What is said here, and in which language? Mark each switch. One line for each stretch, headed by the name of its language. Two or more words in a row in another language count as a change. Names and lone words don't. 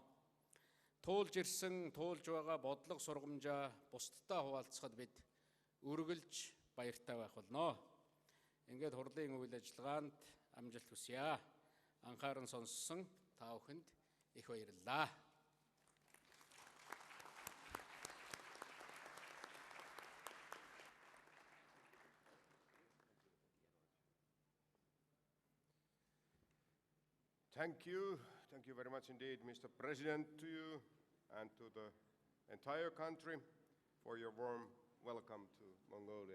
Mongolian: Туулж ирсэн, туулж байгаа бодлого сургамжаа бусдтай хуваалцахад бид үргэлж баяртай байх болно. Ингээд хурлын үйл ажиллагаанд амжилт хүсье. Анхааран сонссон та бүхэнд их баярлалаа.
English: Thank you very much indeed, Mr. President, to you and to the entire country for your warm welcome to Mongolia.